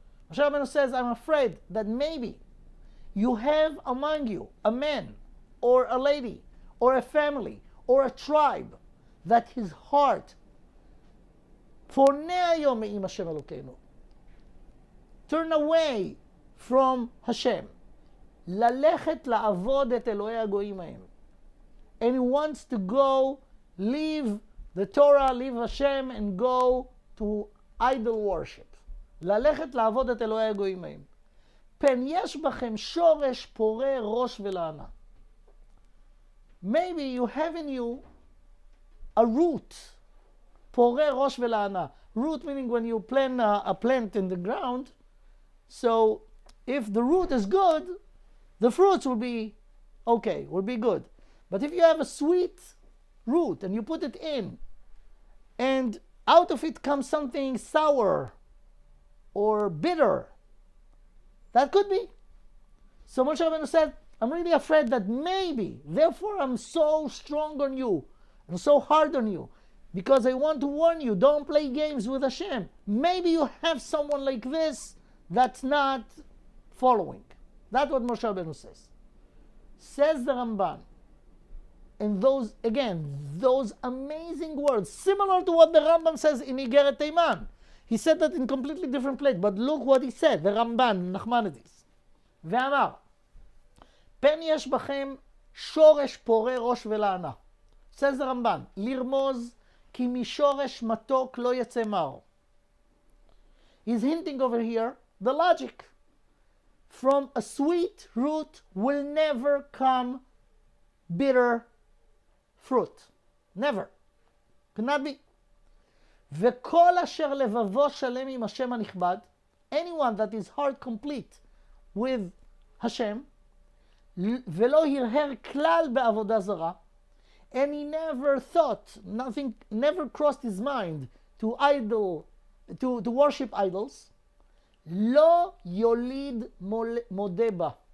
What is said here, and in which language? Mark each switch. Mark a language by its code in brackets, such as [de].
[en] Moshe Rabbeinu says, I'm afraid that maybe you have among you a man or a lady or a family or a tribe that his heart [he] poneh hayom me'im Hashem Elokeinu, [en] turn away from Hashem, [he] ללכת לעבוד את אלוהי הגויים ההם, [en] and he wants to go leave the Torah, leave Hashem, and go to idol worship. [he] ללכת לעבוד את אלוהי הגויים ההם. פן יש בכם שורש פורה ראש ולענה. [en] Maybe you have in you a root, [he] פורה ראש ולענה. [en] Root meaning when you plant a plant in the ground, so if the root is good, the fruits will be okay, will be good. But if you have a sweet root and you put it in, and out of it comes something sour or bitter, that could be. So Moshe Rabbeinu said, I'm really afraid that maybe, therefore I'm so strong on you, and so hard on you, because I want to warn you, don't play games with Hashem. Maybe you have someone like this that's not following. That's what Moshe Rabbeinu says. Says the Ramban. And those, again, those amazing words, similar to what the Rambam says in Igeret Teiman. He said that in completely different place, but look what he said, the Ramban, Nachmanides. [he] ואמר, פן יש בכם שורש פורה ראש ולענה. [en] Says the Ramban, [he] לרמוז כי משורש מתוק לא יצא מר. [en] He's hinting over here the logic. From a sweet root will never come bitter fruit. Never. Cannot be. [he] וכל אשר לבבו שלם עם השם הנכבד, [en] anyone that is heart complete with Hashem, [he] ולא הרהר כלל בעבודה זרה, [en] and he never thought, nothing, never crossed his mind to worship idols, [he] לא יוליד מודה בה.